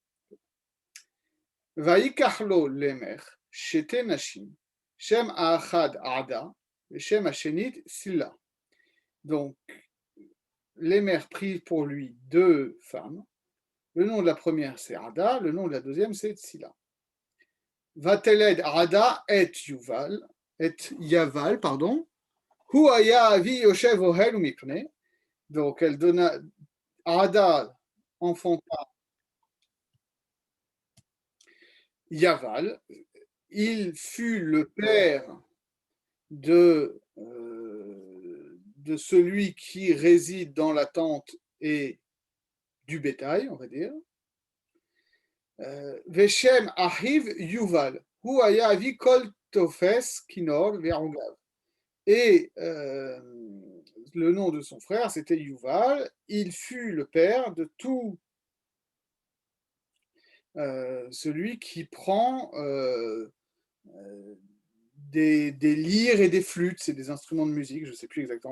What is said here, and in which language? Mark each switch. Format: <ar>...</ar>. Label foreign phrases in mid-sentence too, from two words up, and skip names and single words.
<he>ויקח לו למך, שתי נשים, שם האחת עדה, ושם השנית צלה.</he> <fr>Donc, Lemer prit pour lui deux femmes. Le nom de la première, c'est Ada, le nom de la deuxième, c'est Silla.</fr> <he>ותלד עדה את יבל, pardon. הוא היה אבי יושב אוהל ומקנה.</he> <fr>Donc elle donna, Ada enfanta Yaval. Il fut le père de celui qui réside dans la tente et du bétail, on va dire.</fr> <he>ושם אחיו יובל. הוא היה אבי כל תופש כנור ועוגב.</he> <fr>Et le nom de son frère, c'était Yuval. Il fut le père de tout celui qui prend des lyres et des flûtes, c'est des instruments de musique, je ne sais plus exactement.</fr>